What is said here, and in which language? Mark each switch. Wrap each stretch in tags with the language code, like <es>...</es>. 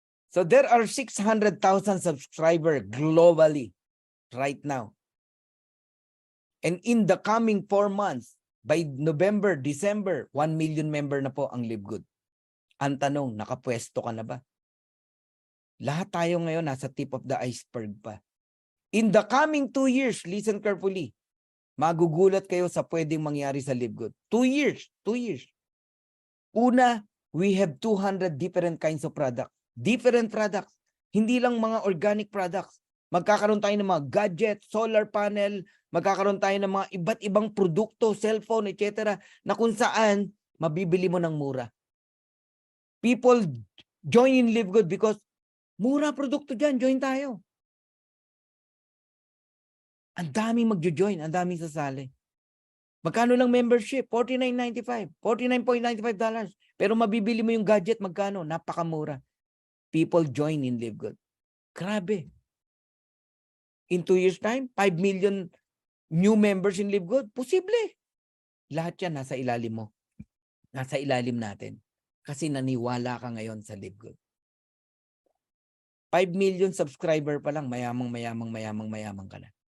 <en>So there are 600,000 subscribers globally right now. And in the coming 4 months, by November, December, 1 million member</en> <tl>na po ang</tl> <en>Live Good.</en> <tl>Ang tanong, nakapwesto ka na ba? Lahat tayo ngayon nasa</tl> <en>tip of the iceberg</en> <tl>pa.</tl> <en>In the coming 2 years, listen carefully,</en> <tl>magugulat kayo sa pwedeng mangyari sa Live Good.</tl> <en>2 years, 2 years. Una, we have 200 different kinds of products. Different products.</en> <tl>Hindi lang mga</tl> <en>organic products.</en> <tl>Magkakaroon tayo ng mga gadget, solar panel, magkakaroon tayo ng mga iba't ibang produkto, cellphone, etc. na kung saan mabibili mo ng mura.</tl> <en>People join in Live Good because</en> <tl>mura produkto dyan,</tl> <en>join tayo.</en> <tl>Ang daming magjo-join, ang daming sasali. Magkano lang membership?</tl> <en>$49.95, $49.95.</en> <tl>Pero mabibili mo yung gadget, magkano? Napakamura.</tl> <en>People join in Live Good. Grabe. In 2 years time, 5 million new members in Live Good.</en> <tl>Posible. Lahat yan nasa ilalim mo. Nasa ilalim natin. Kasi naniwala ka ngayon sa Live Good. 5 million subscriber pa lang, mayamang ka na.</tl>